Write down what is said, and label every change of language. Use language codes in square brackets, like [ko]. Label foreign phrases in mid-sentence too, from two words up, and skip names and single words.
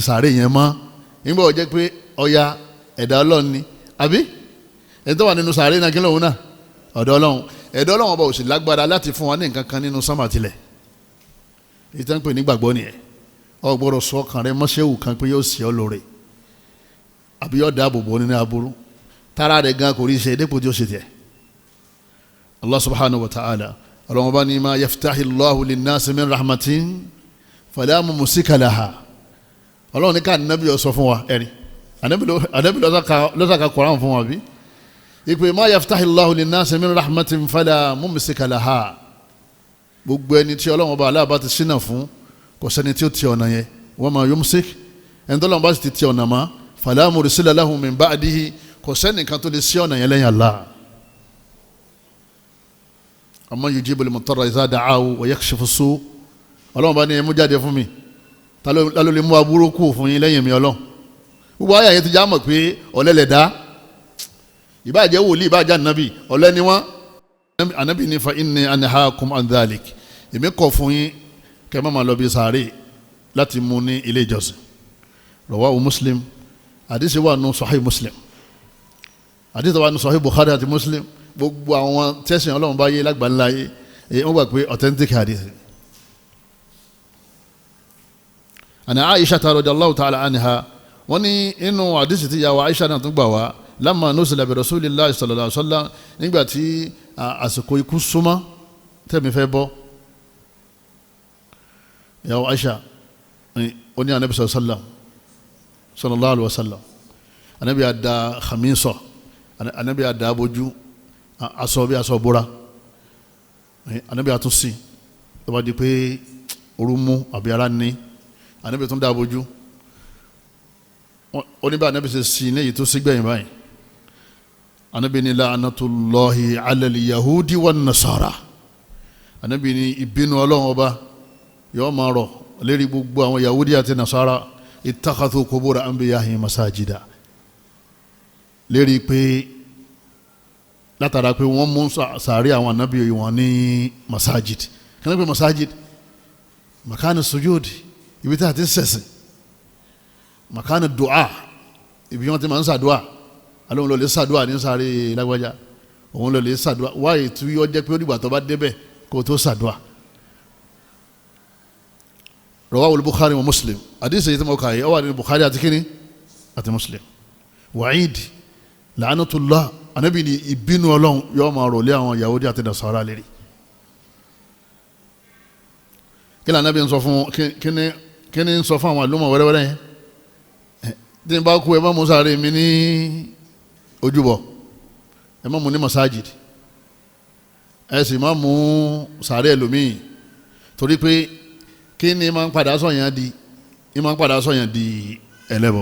[yo] sàárè yẹn mọ́ nígbà ó jẹ́ pé Ọya ẹ̀dá Ọlọ́run ni àbí ẹni tó wà nínú sàárè náà kí lóun náà ọ̀dọ̀ Ọlọ́run ẹ̀dọ́ Ọlọ́run ọba ò sì lágbára láti fún wa ní nǹkan kan nínú sánmà tilẹ̀ ìtẹ́ ń pè ní gbàgbọ́ nìyẹn o gbọ́dọ̀ sọ ọkàn rẹ mọ́ṣẹ́wù kan pé yóò sì ọ́ lóore àbí yóò dáàbò bò nínú aburú tára rẹ̀ gan kò rí ṣe dépò tí ó ṣe tiẹ̀. [ar] الله سبحانه وتعالى [yo] Ọlọ́run bá ní [ar] ما يفتح الله للناس من رحمة فلا ممسك لها [yo] Ọlọ́run ní ká ànábì ó sọ fún wa ẹ̀rí ànábì lọ́sàkà Kùránì fún wa bí ìpè [ar] ما يفتح الله للناس من رحمة فلا ممسك لها [yo] gbogbo ẹni tí Ọlọ́run bá aláàbá ti ṣínà fún kò sẹ́ni tí ó ti ọ̀nà yẹn [ar] وما يمسك [yo] ẹni tó lọ́n bá ti ọ̀nà mọ́ [ar] فلا مرسل له من بعده [yo] kò sẹ́ni kan tó lè sí ọ̀nà yẹn lẹ́yìn Allah. [ar] أمن يجيب المضطر إذا دعاه ويكشف السوء' [yo] Ọlọ́run bá ní ẹ mú jáde fún mi ta ló lè mú aburú kù fún yín lẹ́yìn mi Ọlọ́run gbogbo ayé yẹn ti já mọ̀ pé ọ̀lẹ́lẹ̀ dá ìbáàjẹ́ wòlíì ìbáàjẹ́ ànábì ọ̀lẹ́ ni wọ́n ànábì ní [ar] فإني أنهاكم عن ذلك [yo] èmi kọ̀ fún yín kẹ́ má máa lọ bí sàárè láti mú ní ilé ìjọsìn [ar] رواه مسلم [yo] àdìsí wà nù Sahih Muslim àdìsí wà nù Sahih Bukhari àti Muslim gbogbo àwọn tẹ̀sán Ọlọ́run bá yé lágbàńlá yé wọ́n gbà pé authentic àdìsí. àná Aisha [ar] رضي الله تعالى عنها [yo] wọ́n ní inú àdìsí tí yàwó Aisha náà tún gbà wá [ar] لما نزل برسول الله صلى الله عليه وسلم [yo] nígbà tí àsìkò ikú súnmọ́ tẹ̀mí fẹ́ bọ́ yàwó Aisha ó ní anabi [ar] صلى الله عليه وسلم [yo] anabi ada khamiso anabi ada abojú aṣọ bí aṣọ bora anabi àtúnṣe tó bá di pé oru mú àbí ara ní anabi tún dá abojú ó ní bá anabi ṣe sí ní èyí tó sí gbẹ̀yìn báyìí anabi ní [ar] لعنة الله على اليهود والنصارى [yo] anabi ní ìbínú Ọlọ́run ọba yóò máa rọ̀ lérí gbogbo àwọn yahudi àti nasara [ar] اتخذوا قبور أنبيائهم مساجد [yo] lérí pé látara pé wọ́n mú sàárè àwọn ànábì wọn ní masajid kí ni pé masajid [ar] مكان سجود [yo] ibi tí a ti sẹ̀sìn [ar] مكان دعاء [yo] ibi wọn ti máa ń sàdúà alóhùn lọ lè sàdúà ní sàárè lágbájá òun lọ lè sàdúà wáyé tí ó jẹ́ pé ó dìgbà tó bá débẹ̀ kó tó sàdúà. [ar] رواه البخاري ومسلم [yo] àdìsí yìí tí mo kà yìí ó wà ní Bukhari àti kíni àti Muslim [ar] وعيد لعنة الله [yo] anabi ni ìbínú Ọlọ́run yóò máa rọ̀lẹ́ àwọn Yahudi àti Nasara lérí kí ni anabi ń sọ fún kí ni ń sọ fún àwọn àlùmọ̀ wẹ́rẹ́wẹ́rẹ́ yẹn tí n bá kú ẹ má mú sàárè mi ní ojúbọ ẹ má mú ní masajid ẹ sì má mú sàárè ẹlòmíì torí pé kí ni máa ń padà sọ̀yàn di ẹlẹ́bọ.